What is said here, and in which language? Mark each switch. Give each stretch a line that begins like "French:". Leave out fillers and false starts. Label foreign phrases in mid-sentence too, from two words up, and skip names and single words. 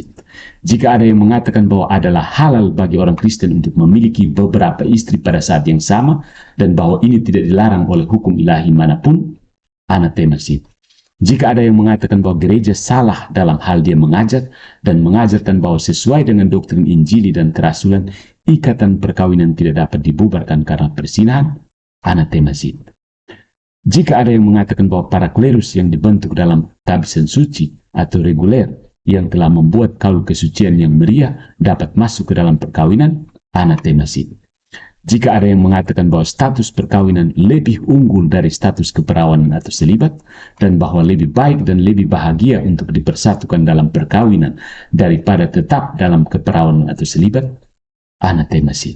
Indonesian: Jika ada yang mengatakan bahwa adalah halal bagi orang Kristen untuk memiliki beberapa istri pada saat yang sama, dan bahwa ini tidak dilarang oleh hukum ilahi manapun,
Latin: anathema sit.
Indonesian: Jika ada yang mengatakan bahwa gereja salah dalam hal dia mengajar dan mengajarkan bahwa sesuai dengan doktrin Injili dan kerasulan, ikatan perkawinan tidak dapat dibubarkan karena persinahan,
Latin: anathema sit.
Indonesian: Jika ada yang mengatakan bahwa para klerus yang dibentuk dalam tabisan suci atau reguler yang telah membuat kaul kesucian yang meriah dapat masuk ke dalam perkawinan,
Latin: anathemasin.
Indonesian: Jika ada yang mengatakan bahwa status perkawinan lebih unggul dari status keperawanan atau selibat, dan bahwa lebih baik dan lebih bahagia untuk dipersatukan dalam perkawinan daripada tetap dalam keperawanan atau selibat,
Latin: anathemasin.